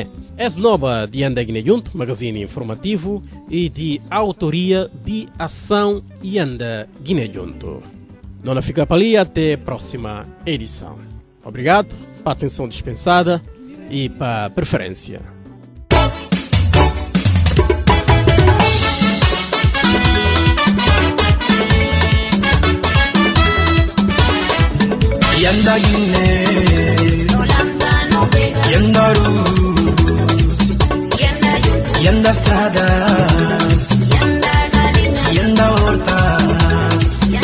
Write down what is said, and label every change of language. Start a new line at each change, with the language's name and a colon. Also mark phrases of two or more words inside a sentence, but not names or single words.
Portuguese: Essa nova de Yanda Guiné Junto, magazine informativo e de autoria de Ação Yanda Guiné Junto. Não fica para ali, até a próxima edição. Obrigado pela atenção dispensada e para preferência. Yanda Guiné, Yanda Rus, Yanda Estradas, Yanda Hortas,